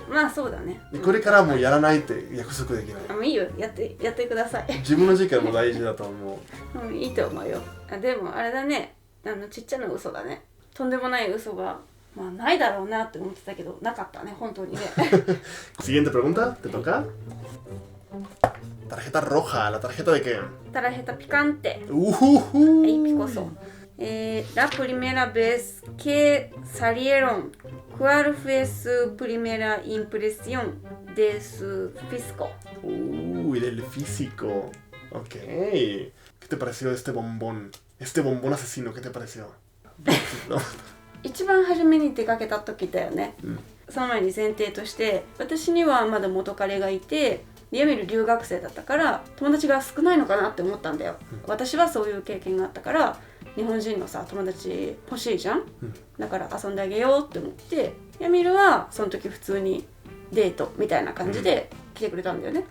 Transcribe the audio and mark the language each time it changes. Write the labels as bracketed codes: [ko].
[ja] まあそうだね。でこれからもやらないって約束できない。もういいよ、やってください。自分の時間も大事だと思う。うん、いいと思うよ。あ、でもあれだね、ちっちゃな嘘だね。とんでもない嘘がまあないだろうなって思ってたけど、なかったね、本当にね。 [es] Siguiente pregunta, te toca. Tarjeta roja, ¿la tarjeta de qué? Tarjeta picante. Uh-huh. Ahí picoso. La primera vez que salieron, ¿cuál fue su primera impresión de su físico? Uy, del físico. Ok. ¿Qué te pareció este bombón? Este bombón asesino, ¿qué te pareció? No. [ja] 一番初めに出かけた時だよね、うん、その前に前提として私にはまだ元彼がいて、ヤミル留学生だったから友達が少ないのかなって思ったんだよ、うん、私はそういう経験があったから日本人のさ友達欲しいじゃん、うん、だから遊んであげようって思って、ヤミルはその時普通にデートみたいな感じで来てくれたんだよね、